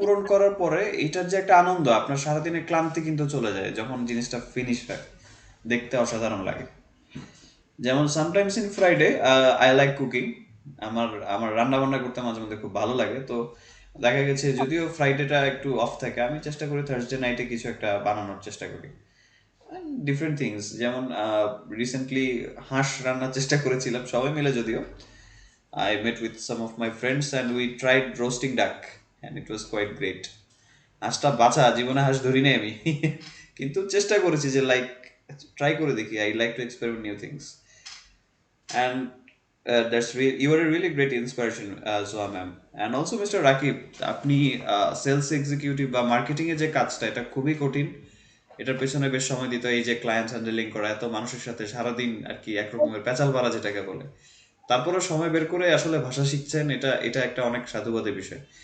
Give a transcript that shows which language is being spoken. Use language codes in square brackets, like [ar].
[bn] পূরণ করার পরে এইটার যে একটা আনন্দ, আপনার সারাদিনের ক্লান্তি কিন্তু চলে যায় যখন জিনিসটা ফিনিশ হয়, দেখতে অসাধারণ লাগে। যেমন [en] Sometimes in Friday I like cooking. [bn] আমার আমার রান্না বান্না করতে মাঝে মধ্যে খুব ভালো লাগে। তো দেখা গেছে যদিও ফ্রাইডেটা একটু অফ থাকে, আমি চেষ্টা করি থার্সডে নাইটে কিছু একটা বানানোর চেষ্টা করি ডিফারেন্ট থিংস। যেমন রিসেন্টলি হাঁস রান্নার চেষ্টা করেছিলাম সবাই মিলে, যদিও [en] I met with some of my friends and we tried roasting duck and it was quite great. [bn] হাঁসটা বাঁচা, জীবনে হাঁস ধরি নাই আমি, কিন্তু চেষ্টা করেছি যে লাইক ট্রাই করে দেখি। [en] I like to experiment new things and you are a really great inspiration, Zoa ma'am. And also [bn] Mr. Rakib, আপনি সেলস এক্সিকিউটিভ বা মার্কেটিং এর যে কাজটা, এটা খুবই কঠিন এটার পেছনে বেশ সময় দিত, এই যে ক্লায়েন্ট হ্যান্ডেলিং করা, এত মানুষের সাথে সারাদিন আর কি এক রকমের পেঁচাল পাড়া যেটাকে বলে, তারপরে সময় বের করে আসলে ভাষা শিখছেন, এটা এটা একটা অনেক সাধুবাদের বিষয়।